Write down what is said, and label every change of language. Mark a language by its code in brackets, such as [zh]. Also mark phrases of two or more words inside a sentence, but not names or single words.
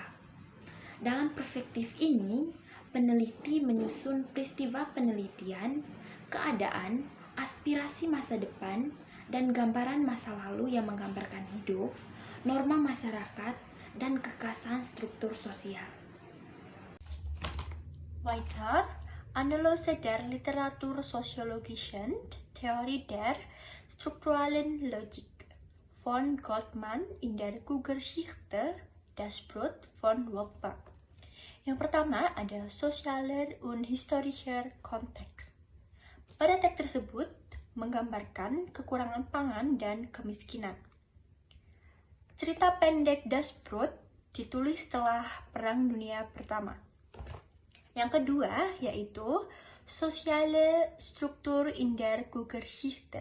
[id] Dalam perspektif ini, peneliti menyusun peristiwa penelitian, keadaan, aspirasi masa depan, dan gambaran masa lalu yang menggambarkan hidup, norma masyarakat, dan kekasan struktur sosial. [de] Weiter, Analyse der Literatursoziologischen Theorie der strukturalen Logik von Goldman in der Kulturgeschichte das Brot von Wolfgang. [id] Yang pertama ada [de] sozialer und historischer Kontext. [id] Pada teks tersebut menggambarkan kekurangan pangan dan kemiskinan. Cerita pendek Das Brot ditulis setelah Perang Dunia Pertama. Yang kedua yaitu [de] Soziale Struktur in der Kulturgeschichte.